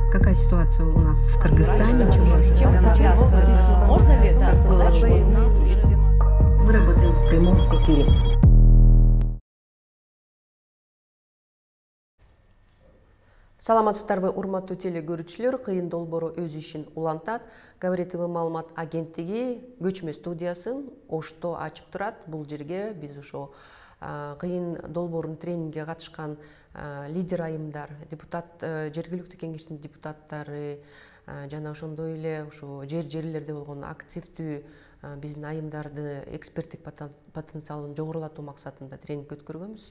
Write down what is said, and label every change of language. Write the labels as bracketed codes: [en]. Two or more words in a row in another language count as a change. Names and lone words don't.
[ru] какая ситуация у нас в Кыргызстане? Можно ли это сказать, что у нас уже... Мы работаем в прямом эфире. [ky] Саламатсыздарбы, урматтуу теле көрүүчүлөр, кыйын долбоору өз ишин улантат. Говоритовый маалымат агенттиги көчмө студиясын Ошто ачып турат. Бул жерге биз ошо кыйын долбоорун тренингге катышкан лидер айымдар, депутат, жергиликтүү кеңештин депутаттары жана ошондой эле ошо жерлерде болгон активдүү биздин айымдарды эксперттик потенциалын жогорулатуу максатында тренинг өткөргөнбүз.